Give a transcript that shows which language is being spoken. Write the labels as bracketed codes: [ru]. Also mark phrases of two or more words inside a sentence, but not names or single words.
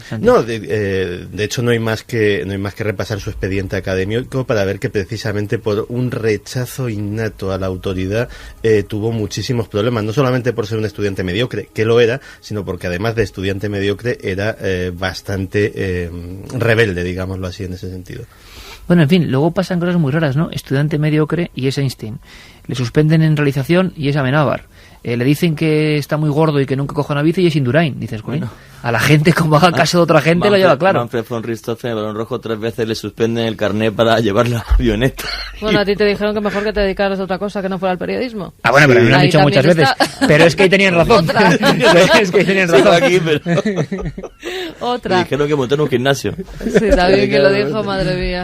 [es] no, de hecho no hay más que repasar su expediente académico para ver que precisamente por un rechazo innato a la autoridad tuvo muchísimos problemas, no solamente por ser un estudiante mediocre, que lo era, sino porque además de estudiante mediocre era bastante rebelde, digámoslo así, en ese sentido. Bueno, en fin, luego pasan cosas muy raras, ¿no? Estudiante mediocre y es Einstein. Le suspenden en realización y es Amenábar. Le dicen que está muy gordo y que nunca coja una bici y es Indurain. Dices, bueno, a la gente, como haga caso de otra gente, lo lleva claro. Manfred von Richthofen, el Balón Rojo, 3 veces le suspenden el carnet para llevar la avioneta. Bueno, a ti te dijeron que mejor que te dedicaras a otra cosa que no fuera al periodismo. Ah, bueno, pero me lo han dicho muchas veces. Pero es que ahí tenían razón. Es que ahí tenían razón. Aquí, pero... Otra. Me dijeron que montaron un gimnasio. Sí, también que lo dijo, madre mía.